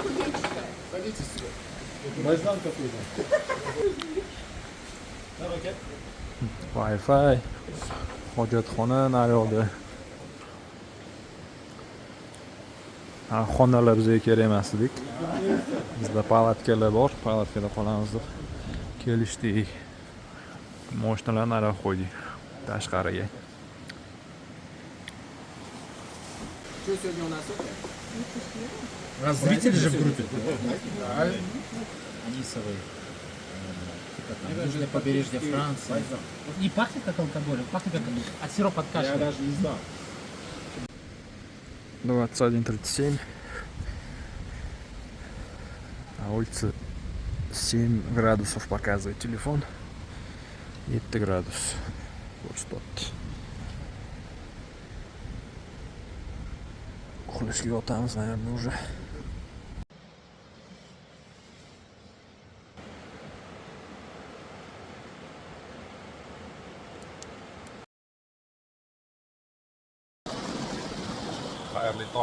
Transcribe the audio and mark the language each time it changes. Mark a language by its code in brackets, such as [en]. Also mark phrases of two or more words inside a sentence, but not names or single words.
[uz] Wi-Fi, hojatxona naryoqda. Xonalar bizga kerak emas edik. Bizda palatkalar bor, palatkada qolamiz deb kelishdik. Mashinalarni naryoq qo'ydik tashqariga. [ru] Что сегодня у нас? А зрители же в группе. Анисовый. Типа там, южное побережье Франции. Не пахнет как алкоголем, пахнет как сироп от кашля. Я даже не знал. 21:37. На улице 7 градусов показывает телефон. 7 градус. Вот что. [uz] Uxlashga yotamiz, nayrni уже. Xayrli tong.